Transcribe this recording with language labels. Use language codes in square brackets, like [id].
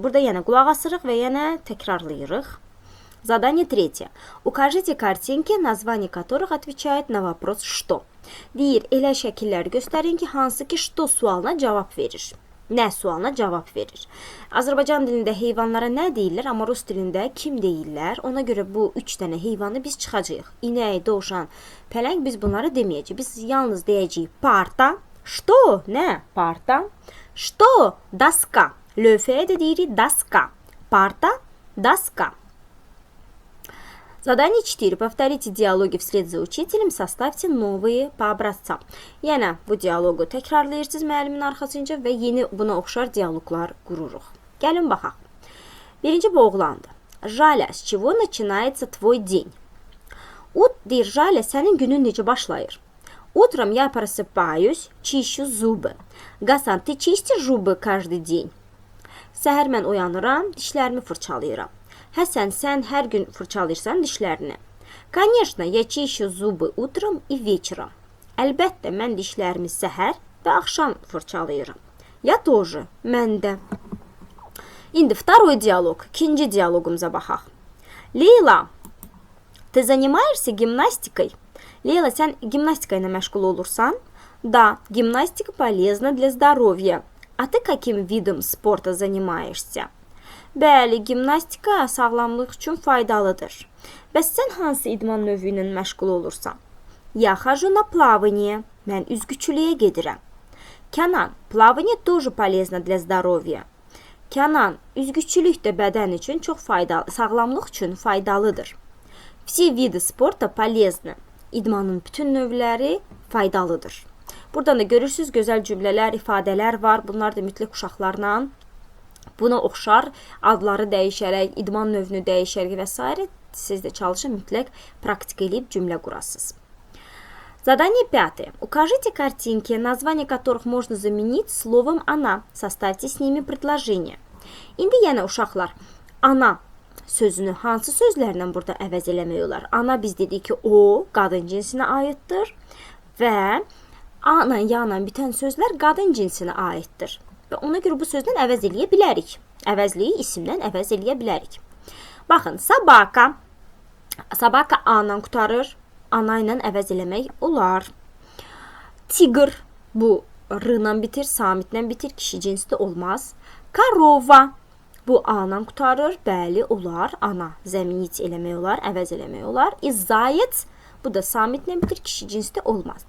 [az] Burada yenə qulaq asırıq və yenə təkrarlayırıq. [ru] Задание третье. Укажите картинки, название которых отвечает на вопрос «что». [az] Deyir, elə şəkillər göstərin ki, hansı ki «что» sualına cavab verir. Nə sualına cavab verir. Azərbaycan dilində heyvanlara nə deyirlər, amma Rus dilində kim deyirlər? Ona görə bu 3 dənə heyvanı biz çıxacağıq. İnək, dovşan, pələng, biz bunları deməyəcəyik. Biz yalnız deyəcəyik parta. [ru] Что? Nə? Parta. Что? Доска. [az] Lövhəyə də deyirik доска. Parta, доска. [ru] Задание 4. Повторите диалоги вслед за учителем, составьте новые по образцам. [az] Yəni, bu dialoqu təkrarlayırsınız müəllimin arxasınca və yeni buna oxşar dialoqlar qururuq. Gəlin baxaq. Birinci bu oğlandır. [ru] Жаля, с чего начинается твой день? [az] Deyir, Жаля, sənin günün necə başlayır? [ru] Утром я просыпаюсь, чищу зубы. Гасан, ты чистишь зубы каждый день? [az] Səhər mən oyanıram, dişlərimi fırçalayıram. Həsən, sən hər gün fırçalayırsan dişlərini. [ru] Конечно, я чищу зубы утром и вечером. [az] Əlbəttə, mən dişlərimi səhər və axşam fırçalayıram. [ru] Я тоже, [az] mən də. İndi [ru] второй диалог, [az] ikinci dialoqumuza baxaq. [ru] Leyla, ты занимаешься гимнастикой? [az] Leyla, sən gimnastika ilə məşğul olursan? [ru] Да, гимнастика полезна для здоровья. А ты каким видом спорта занимаешься? [az] Bəli, gimnastika sağlamlıq üçün faydalıdır. Bəs sən hansı idman növü ilə məşğul olursan? [ru] Я хожу на плавание. [az] Mən üzgüçülüyə gedirəm. [ru] Kənan, плавание тоже полезно для здоровья. [az] Kənan, üzgüçülük də bədən üçün çox faydalı, sağlamlıq üçün faydalıdır. [ru] Все виды спорта полезны. [az] İdmanın bütün növləri faydalıdır. Buradan da görürsünüz gözəl cümlələr, ifadələr var. Bunlar da mütləq uşaqlarla Buna oxşar adları dəyişərək, idman növünü dəyişərək və s. Siz də çalışın, mütləq praktika edib cümlə qurasınız. [ru] Задание 5. Укажите картинки, название которых можно заменить словом «она». Составьте с ними предложение. [az] İndi yenə uşaqlar, ana sözünü hansı sözlərlə burada əvəz eləmək olar? Ana biz dedik ki, o qadın cinsinə aiddir və ana yanla bitən sözlər qadın cinsinə aiddir. Və ona görə bu sözlə əvəz eləyə bilərik. Əvəzliyi isimdən əvəz eləyə bilərik. Baxın, sabaka. Sabaka A-la qutarır. Ana ilə əvəz eləmək olar. Tigr, bu R-la bitir, samitlə bitir, kişi cinsli olmaz. Korova, bu A-la qutarır, bəli, olar. Ana, zəminit eləmək olar, əvəz eləmək olar. Zayet, bu da samitlə bitir, kişi cinsli olmaz.